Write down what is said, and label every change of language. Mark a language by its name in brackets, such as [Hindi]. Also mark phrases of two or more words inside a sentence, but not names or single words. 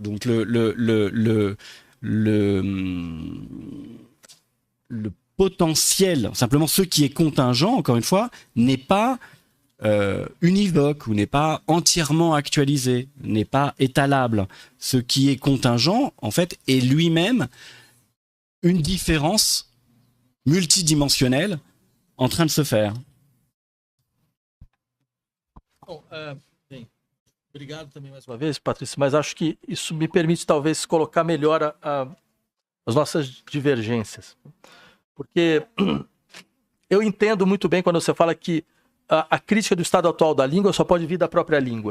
[French] Donc le potentiel, simplement ce qui est contingent, encore une fois, n'est pas univoque ou n'est pas entièrement actualisé, n'est pas étalable. Ce qui est contingent, en fait, est lui-même une différence multidimensionnelle en train de se faire. [Portuguese] Bom, bem, Obrigado também mais uma vez, Patrícia, mas acho que isso me permite talvez colocar melhor as nossas divergências. Porque eu entendo muito bem quando você fala que a crítica do estado atual da língua só pode vir da própria língua.